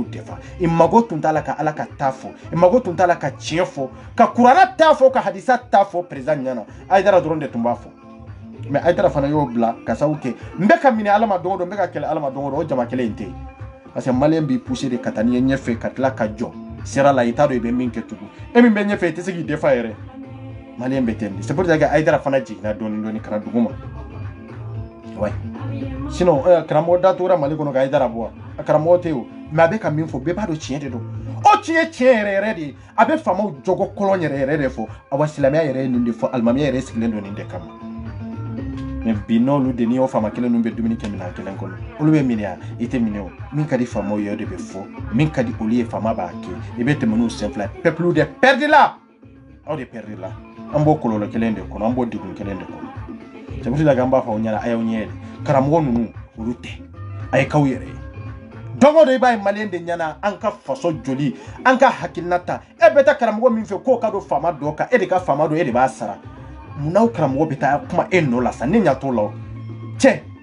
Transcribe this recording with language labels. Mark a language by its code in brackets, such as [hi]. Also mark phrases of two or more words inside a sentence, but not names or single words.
[bm] défend i mago tun t'a la ka Ala ka taa fɔ i mago tun t'a la ka tiɲɛ fɔ ka Kurana taa fɔ ka hadisa taa fɔ président ɲɛna Aïdara dɔrɔn de tun b'a fɔ mais Aïdara fana y'o bila ka sababu kɛ n bɛ ka minɛ Ala ma don o don n bɛ ka kɛlɛ Ala ma don o don o jama kelen in tɛ yen [fr] parce que [bm] maliyɛn b'i pousser de ka taa n'i ye ɲɛfɛ ka tila ka jɔ sira la i t'a dɔn i bɛ min kɛ tugun e min bɛ ɲɛfɛ i tɛ se k'i défend yɛrɛ maliyɛn bɛ ten de [fr] c'est pour ça que [bm] Aïdara fana jiginna dɔɔni dɔɔni ka na dugu ma ouais sinon karamɔgɔ datugura Mali kɔnɔ ka Aïdara bɔ a karamɔgɔ tɛ yen o mais a bɛ ka min fɔ bɛɛ b'a dɔn tiɲɛ de don o tiɲɛ yɛrɛ yɛrɛ de ye a bɛ faamaw jɔgɔ kɔlɔn yɛrɛ yɛrɛ de fɔ awa silamɛya yɛrɛ ye nin de fɔ alimamiya yɛrɛ sigilen don nin de kama mais bi n'olu de n'i y'o faama kelen ninnu bɛ dumuni kɛ minɛn kelen kɔnɔ olu bɛ minɛ yan i tɛ minɛ o min ka di faamaw ye o de bɛ fɔ min ka di olu ye faama b'a kɛ i bɛ tɛmɛ n'u sen fila ye [fr] peuple de perdre [bm] la aw [fr] de perdre [bm] la an b'o kɔlɔlɔ kelen de kɔnɔ an b'o degun kelen de kɔnɔ [fr] c'est pour ça que [bm] an b'a fɔ aw ɲɛna a y'aw ɲɛ yɛlɛ karamɔgɔ ninnu olu tɛ a ye k'aw yɛrɛ ye don o don i b'a ye maliyɛn de ɲɛna an ka faso joli an ka hakilina ta e bɛ taa karamɔgɔ min fɛ k'o ka don faama dɔ kan e de ka faama dɔ e de b'a sara munna o karamɔgɔ bɛ taa kuma e nɔ la sa ne ɲɛ t'o la o cɛ